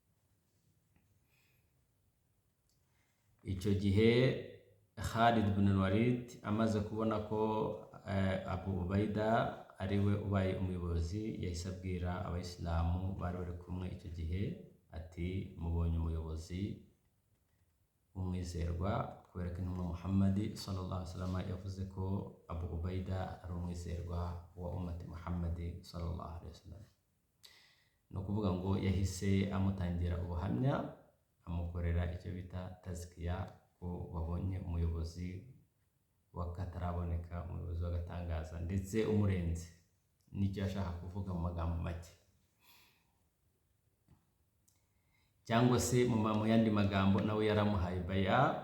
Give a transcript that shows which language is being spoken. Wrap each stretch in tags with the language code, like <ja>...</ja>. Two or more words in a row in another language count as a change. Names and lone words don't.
<rw>Icyo gihe Khalid bin Walid amaze kubona ko Abu Ubaida ari we ubaye umuyobozi, yahise abwira abayisilamu bari bari kumwe icyo gihe ati, mubonye umuyobozi umwizerwa, kubera ko intumwa Muhammad</rw> <ar>صلى الله عليه وسلم</ar> <rw>yavuze ko Abu Ubaida ari umwizerwa wa ummati Muhammad</rw> <ar>صلى الله عليه وسلم.</ar> <rw>Ni ukuvuga ngo yahise amutangira ubuhamya, amukorera icyo bita tazkiya, ko wabonye umuyobozi wakataraboneka, umuyobozi w'agatangaza ndetse umurenze. Nicyo yashaka kuvuga mu magambo make, cyangwa se mu yandi magambo nawe yaramuhaye baya.</rw>